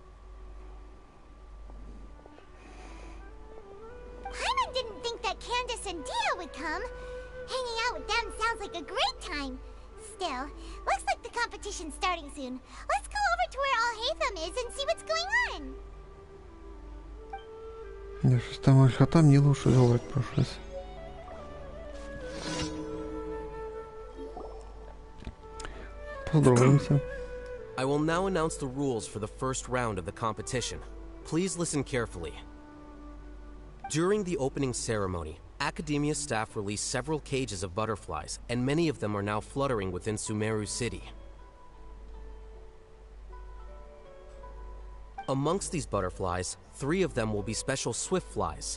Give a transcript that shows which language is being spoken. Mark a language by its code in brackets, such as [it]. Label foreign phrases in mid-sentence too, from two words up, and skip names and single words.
[en] Paimon didn't think that Candace and Dia would come. Hanging out with them sounds like a great time. Still, looks like the competition's starting soon. Let's go over to where Alhaitham is and see what's going on. [uk] Я щось там Альхатам Нілу щось говорить про щось. [ru] Поздороваемся. [en] I will now announce the rules for the first round of the competition. Please listen carefully. During the opening ceremony, Academia staff released several cages of butterflies, and many of them are now fluttering within Sumeru City. Amongst these butterflies, 3 of them will be special swift flies.